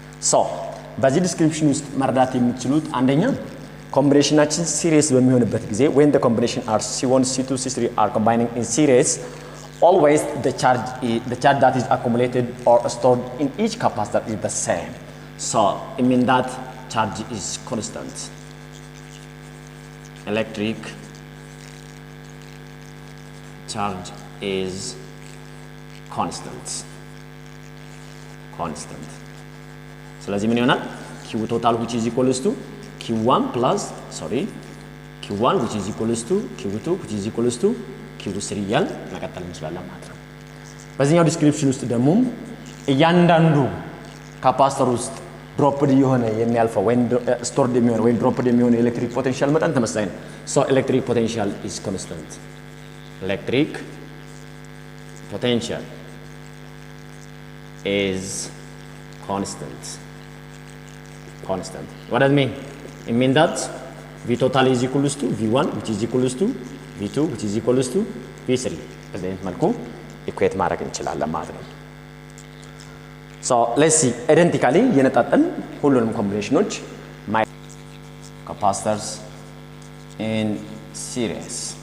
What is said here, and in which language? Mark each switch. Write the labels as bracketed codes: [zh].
[en] So [am] በዚህ ዲስክሪፕሽን ውስጥ መረዳት የምትችሉት አንደኛ ኮምቢኔሽናችን ሲሪየስ በሚሆንበት ጊዜ [en] when the combination are C1 C2 C3 are combining in series always the charge that is accumulated or stored in each capacitor is the same. So it means that charge is constant. Electric charge is constant. [am] ስለዚህ ምን ይሆናል? [en] Q total which is equals to Q1 plus Q1 which is equals to Q2 which is equals to Q3 [am] እያል መቀጠል እንችላለን ማለት ነው። በዚህኛው ዲስክሪፕሽን ውስጥ ደግሞ እያንዳንዱ ካፓሲተር ውስጥ ድሮፕድ የሆነ የሚያልፈው ወይም ስቶርድ የሚሆነ ወይም ድሮፕድ የሚሆነ ኤሌክትሪክ ፖቴንሻል መጠን ተመሳሳይ ነው። [en] So electric potential is constant. Electric potential is constant. What does it mean? It means that V total is equals to V1 which is equals to V2 which is equals to V3 [am] በዚህ አይነት መልኩ ኢኩዌት ማድረግ እንችላለን ማለት ነው። [en] So let's see identically የነጣጠል ሁሉንም ኮምቢኔሽኖች capacitors in series.